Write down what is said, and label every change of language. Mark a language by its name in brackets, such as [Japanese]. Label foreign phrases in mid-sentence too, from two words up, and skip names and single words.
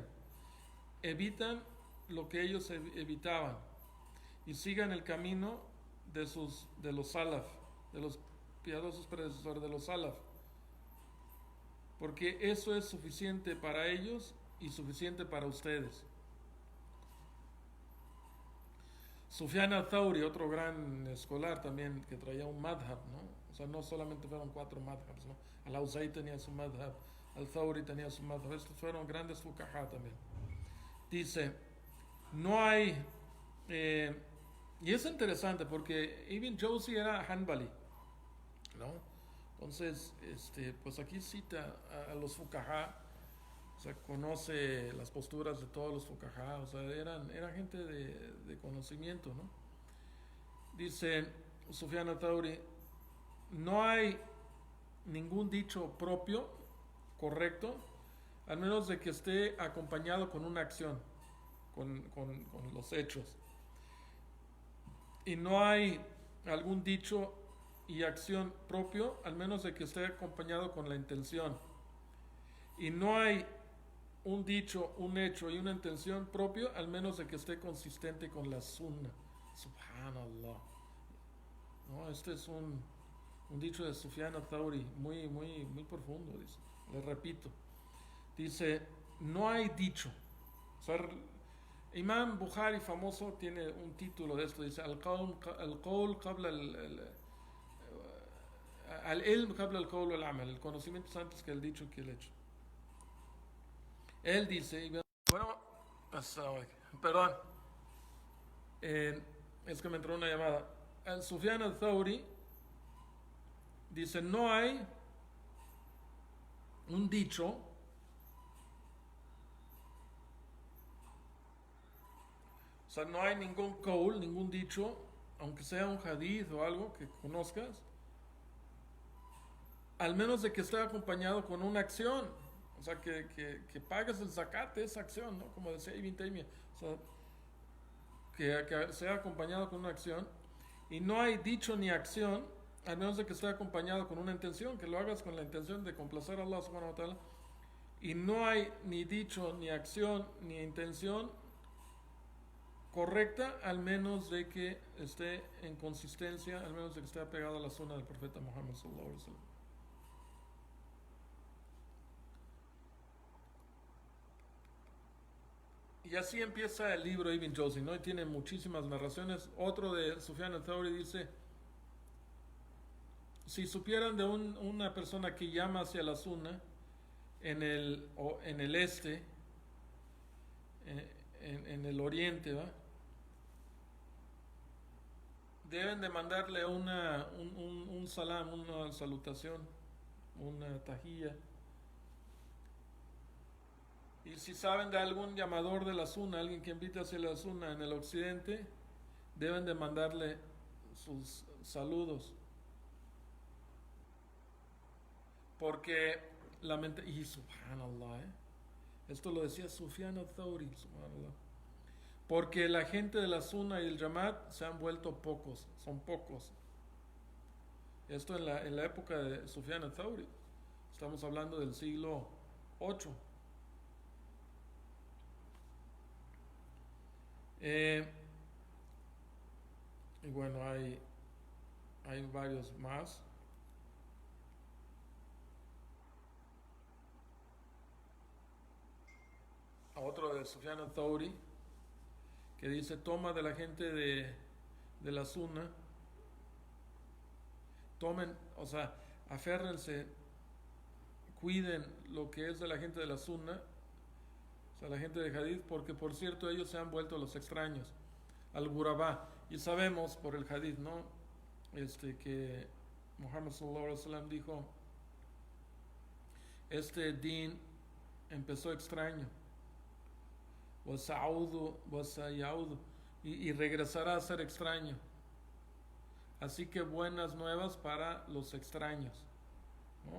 [Spanish] Evitan lo que ellos evitaban y sigan el camino de los salaf, de los piadosos predecesores, de los salaf, porque eso es suficiente para ellos y suficiente para ustedes. Sufyan al-Thawri, otro gran escolar también, que traía un madhab, ¿no? O sea, no solamente fueron 4 madhabs, ¿no? Al-Awza'i tenía su madhab, al-Thawri tenía su madhab. Estos fueron grandes fuqaha también. Dice: no hay, y es interesante porque Ibn Jawzi era Hanbali, ¿no? Entonces, pues aquí cita a los fuqaha, o sea, conoce las posturas de todos los fuqaha, o sea, eran gente de conocimiento, ¿no? Dice Sufyan al-Thawri: no hay ningún dicho propio, correcto, al menos de que esté acompañado con una acción, con los hechos. Y no hay algún dicho y acción propio, al menos de que esté acompañado con la intención. Y no hay un dicho, un hecho y una intención propio, al menos de que esté consistente con la sunna. [Arabic] سبحان الله. [Spanish] No, este es un dicho de Sufyan al-Thawri muy, muy, muy profundo, dice. Le repito. Dice: no hay dicho. O sea, Imam Bukhari, famoso, tiene un título de esto, dice: [Arabic] القول قبل العلم قبل القول والعمل. [Spanish] El conocimiento es antes que el dicho y que el hecho. Él dice, bueno, perdón, es que me entró una llamada. Sufyan al-Thawri dice: no hay un dicho, o sea, no hay ningún qawl, ningún dicho, aunque sea un hadith o algo que conozcas, al menos de que esté acompañado con una acción. O sea, que pagues el zakat de esa acción, ¿no? Como decía Ibn Taymiyyah. O sea, que sea acompañado con una acción. Y no hay dicho ni acción, a menos de que esté acompañado con una intención, que lo hagas con la intención de complacer a [Arabic] الله سبحانه وتعالى. [Spanish] Y no hay ni dicho, ni acción, ni intención correcta, al menos de que esté en consistencia, al menos de que esté apegado a la sunna del profeta Muhammad [Arabic] صلى الله عليه وسلم. [Spanish] Y así empieza el libro Ibn Jawzi, ¿no? Y tiene muchísimas narraciones. Otro de Sufyan al-Thawri dice, si supieran de una persona que llama hacia la sunna en el este, en el oriente, ¿va? Deben de mandarle un salam, una salutación, una tajilla. Y si saben de algún llamador de la sunna, alguien que invita hacia la sunna en el occidente, deben de mandarle sus saludos. Porque y [Arabic] سبحان الله, [Spanish] esto lo decía Sufyan al-Thawri, [Arabic] سبحان الله. [Spanish] Porque la gente de la sunna y el Jamaat se han vuelto pocos, son pocos. Esto en la época de Sufyan al-Thawri. Estamos hablando del siglo 8. Y bueno, hay varios más. Otro de Sufyan al-Thawri que dice, toma de la gente de la sunna, tomen, o sea, aférrense, cuiden lo que es de la gente de la sunna, o sea, la gente de hadith, porque por cierto ellos se han vuelto los extraños, [Arabic] الغرباء. [Spanish] Y sabemos por el hadith, ¿no? Que Muhammad [Arabic] صلى الله عليه وسلم [Spanish] dijo, este din empezó extraño, y regresará a ser extraño. Así que buenas nuevas para los extraños, ¿no?